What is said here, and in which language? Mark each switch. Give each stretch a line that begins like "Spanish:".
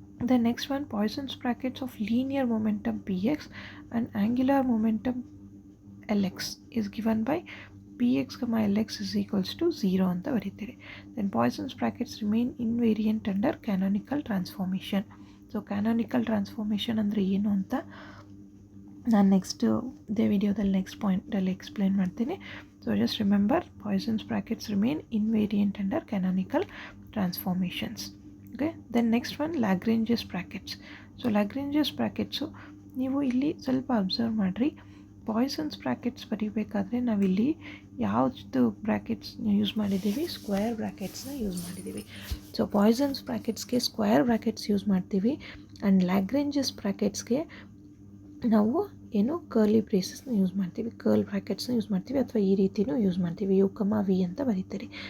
English: The next one, Poisson's brackets of linear momentum px and angular momentum lx is given by px, lx is equals to 0
Kannada: ಅಂತ ಬರೀತೀರಿ.
English: Then Poisson's brackets remain invariant under canonical transformation.
Kannada: So canonical transformation ಅಂದರೆ ಏನು ಅಂತ ನಾನು next ಇದೇ ವಿಡಿಯೋದಲ್ಲಿ next ಪಾಯಿಂಟಲ್ಲಿ explain ಮಾಡ್ತೀನಿ.
English: So just remember Poisson's brackets remain invariant under canonical transformations. Okay.
Kannada: Then next one ಲ್ಯಾಗ್ರೇಂಜಸ್ brackets. So ಲ್ಯಾಗ್ರೇಂಜಸ್ ಬ್ರ್ಯಾಕೆಟ್ಸು ನೀವು ಇಲ್ಲಿ ಸ್ವಲ್ಪ ಅಬ್ಸರ್ವ್ ಮಾಡಿರಿ. ಪಾಯ್ಸನ್ಸ್ ಬ್ರ್ಯಾಕೆಟ್ಸ್ ಬರೀಬೇಕಾದ್ರೆ ನಾವಿಲ್ಲಿ ಯಾವುದು ಬ್ರ್ಯಾಕೆಟ್ಸ್ ಯೂಸ್ ಮಾಡಿದ್ದೀವಿ? ಸ್ಕ್ವೇರ್ ಬ್ರ್ಯಾಕೆಟ್ಸ್ನ ಯೂಸ್ ಮಾಡಿದ್ದೀವಿ. So Poisson's ಬ್ರ್ಯಾಕೆಟ್ಸ್ಗೆ square brackets use ಮಾಡ್ತೀವಿ, ಆ್ಯಂಡ್ ಲ್ಯಾಗ್ರೇಂಜಸ್ ಬ್ರ್ಯಾಕೆಟ್ಸ್ಗೆ ನಾವು ಏನು ಕರ್ಲಿ ಬ್ರೇಸಸ್ನ ಯೂಸ್ ಮಾಡ್ತೀವಿ, ಕರ್ಲ್ ಬ್ರ್ಯಾಕೆಟ್ಸ್ನ ಯೂಸ್ ಮಾಡ್ತೀವಿ, ಅಥವಾ ಈ ರೀತಿಯೂ ಯೂಸ್ ಮಾಡ್ತೀವಿ, ಯು ಕಮ ವಿ ಅಂತ ಬರೀತೀರಿ.